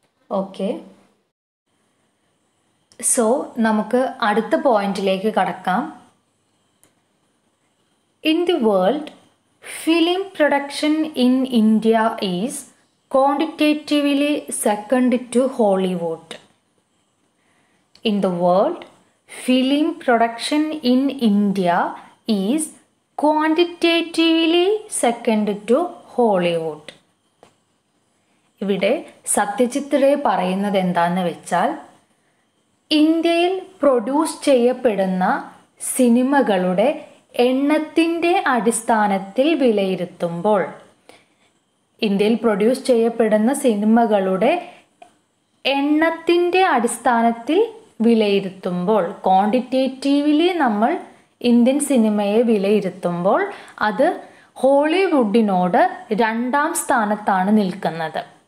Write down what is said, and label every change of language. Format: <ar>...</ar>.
<ml>Okay, so നമുക്ക് അടുത്ത പോയിന്റിലേക്ക് കടക്കാം.</ml> <en>In the world, film production in India is quantitatively second to Hollywood. In the world, film production in India is quantitatively second to Hollywood.</en> <ml>ഇവിടെ Satyajit ray പറയുന്നത് എന്താണെന്ന് വെച്ചാൽ, ഇന്ത്യയിൽ പ്രൊഡ്യൂസ് ചെയ്യപ്പെടുന്ന സിനിമകളുടെ എണ്ണത്തിൻ്റെ അടിസ്ഥാനത്തിൽ വിലയിരുത്തുമ്പോൾ, ഇന്ത്യയിൽ പ്രൊഡ്യൂസ് ചെയ്യപ്പെടുന്ന സിനിമകളുടെ എണ്ണത്തിൻ്റെ അടിസ്ഥാനത്തിൽ വിലയിരുത്തുമ്പോൾ, ക്വാണ്ടിറ്റേറ്റീവ്ലി നമ്മൾ ഇന്ത്യൻ സിനിമയെ വിലയിരുത്തുമ്പോൾ അത് ഹോളിവുഡിനോട് 2ാം സ്ഥാനത്താണ് നിൽക്കുന്നത്.</ml>